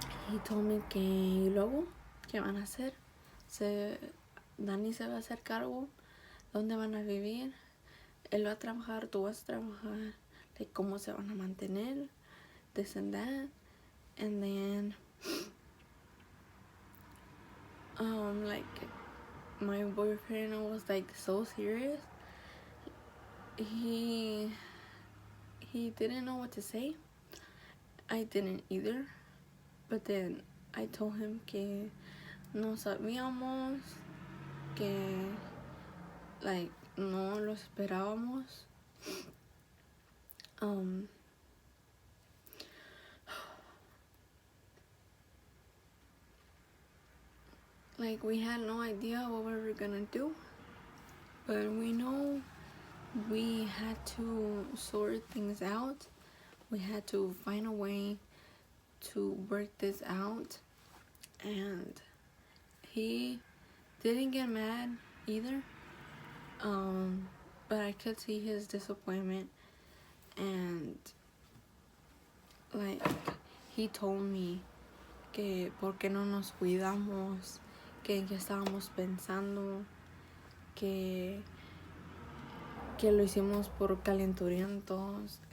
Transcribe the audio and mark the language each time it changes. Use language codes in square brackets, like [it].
[en] He told me [es] que luego, ¿qué van a hacer? Dani se va a hacer cargo. ¿Dónde van a vivir? Él va a trabajar, tú vas a trabajar. [en] Like, [es] ¿cómo se van a mantener? [en] This and that. And then, like, my boyfriend was like so serious. He didn't know what to say. I didn't either. But then I told him [es] que no sabíamos, que like no lo esperábamos. [en] Like, we had no idea what we were gonna do, but we know we had to sort things out. We had to find a way to work this out. And he didn't get mad either, but I could see his disappointment. And like, he told me [es] que por qué no nos cuidamos, que en qué estábamos pensando, que lo hicimos por calenturientos.